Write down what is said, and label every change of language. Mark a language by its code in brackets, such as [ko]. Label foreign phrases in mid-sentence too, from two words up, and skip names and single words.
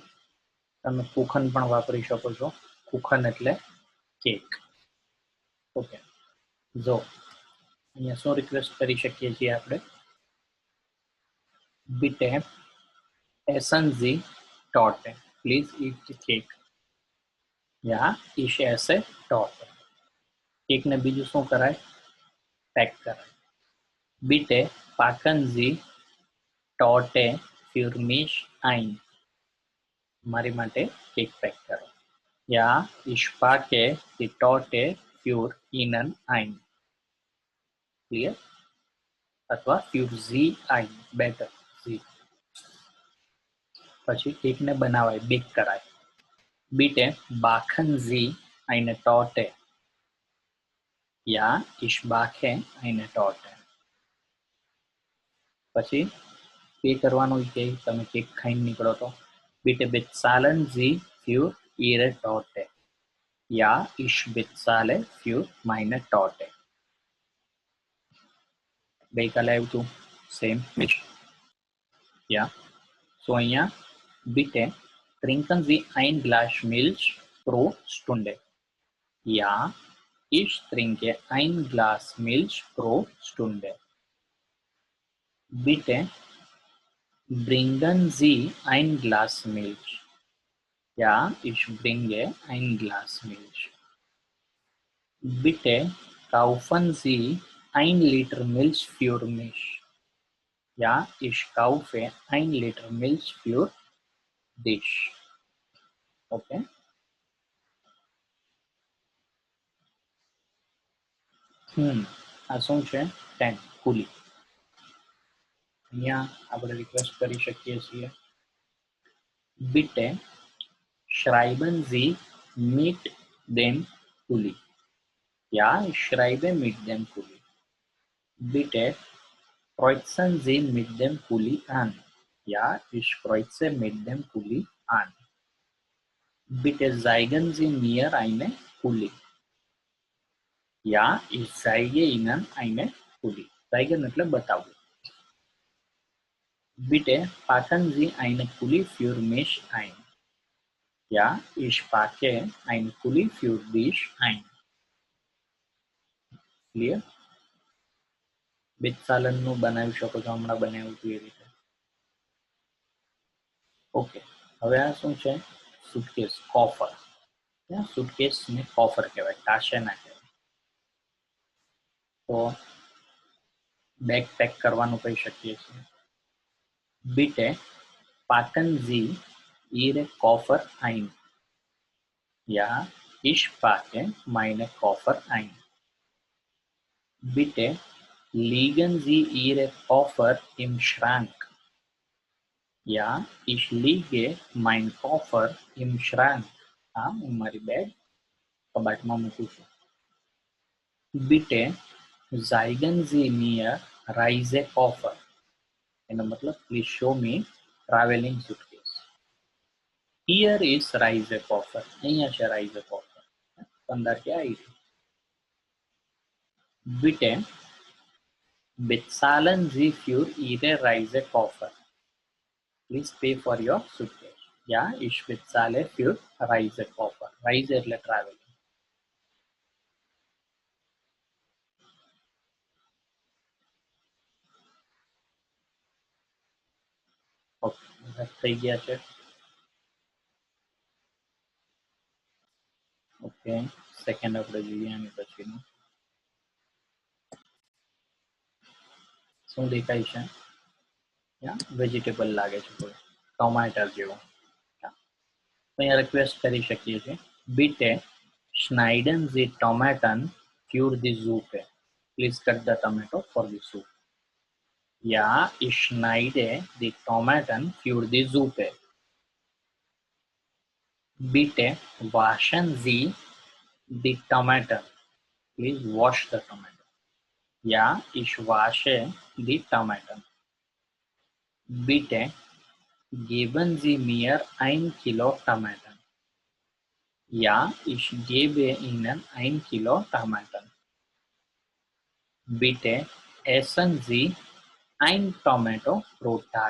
[gu] તમે કુખન પણ વાપરી શકો છો. કુખન એટલે કેક. ઓકે, જો અહીંયા શું રિક્વેસ્ટ કરી શકીએ છીએ આપણે? [de] Bitte essen Sie Torte. [en] Please eat the cake. [de] Ja, ich esse Torte. [gu] કેક ને બીજું શું કરાય? પેક કરાય. [de] Bitte packen Sie Torte für mich ein. [gu] મારી માટે કેક પેક કરો. [de] Ja, ich packe die Torte für Ihnen ein. Clear? અથવા für Sie ein. Better. Sie. [gu] પછી કેકને બનાવાય, બેક કરાય. [de] Bitte backen Sie eine Torte. Ja, ich backe eine Torte. [gu] પછી પે કરવાનું કે તમે કેક ખાઈને નીકળો તો [de] Bitte bezahlen Sie für Ihre Torte. Ja, ich bezahle für meine Torte. ગઈકાલે આવ્યું હતું સેમ. Ja, so અહીંયા Bitte trinken Sie ein Glas Milch pro Stunde. Ja, ich trinke ein Glas Milch pro Stunde. Bitte bringen Sie ein Glas Milch. Ja, ich bringe ein Glas Milch. Bitte kaufen Sie 1 Liter Milch für mich. Ja, ich kaufe 1 Liter Milch für dich. [gu] Okay. આ શું છે? 10 કુલી. અહીંયા આપણે રિક્વેસ્ટ કરી શકીએ છીએ [de] Bitte schreiben Sie mit dem Kuli. Ja, ich schreibe mit dem Kuli. Bitte kreuzen Sie mit dem Kuli an. Ja, ich kreuze mit dem Kuli an. Bitte zeigen Sie mir eine Kuli. Ja, ich zeige Ihnen eine Kuli. [gu] Zeigen એટલે બતાવવું. [de] Bitte packen Sie eine Kuli für mich ein. Ja, ich packe eine Kuli für dich ein. Clear? [gu] બેચાલનનું બનાવી શકો છો, હમણાં બનાવ્યું હતું એ રીતે. ઓકે, હવે આ શું છે? સુટકેસ, કોફર. સુટકેસ ને કોફર કહેવાય, કાશે ના કહેવાય. તો બેગ પેક કરવાનું કહી શકીએ છીએ. [de] Bitte packen Sie Ihre Koffer ein. Ja, ich packe meine Koffer ein. Bitte legen Sie Ihre Koffer im Schrank. Ja, ich lege meinen Koffer im Schrank. [gu] हाँ, હું મારી બેગ કબાટમાં મૂકું છું. [de] Bitte zeigen Sie mir Reisekoffer. [gu] એનો મતલબ [en] please show me traveling suitcase. Here is Reisekoffer. [gu] અહીંયા છે Reisekoffer. 15 કે આવી. [de] Bitte bezahlen Sie für Ihre Reisekoffer. [en] Please pay for your suitcase. [de] Ja, ich bezahle für Reisekoffer. [gu] Reise એટલે travel. ઓકે, થઈ ગયા છે. ઓકે, સેકન્ડ આપણે જોઈએ આની પછીનું. શું દેખાય છે? વેજીટેબલ લાગે છે, કોઈ ટોમેટર જેવું. અહીંયા રિક્વેસ્ટ કરી શકીએ છીએ. [de] Bitte schneiden Sie Tomaten für die Suppe. [en] Please cut the tomato for the soup. [de] Ja, ich schneide die Tomaten für die Suppe. Bitte waschen Sie die Tomaten. [en] Please wash the tomato. [de] Ja, ich wasche die Tomaten. Bitte geben Sie mir 1 Kilo Tomaten. Ja, ich gebe Ihnen 1 Kilo Tomaten. Bitte essen Sie ein Tomato pro Tag.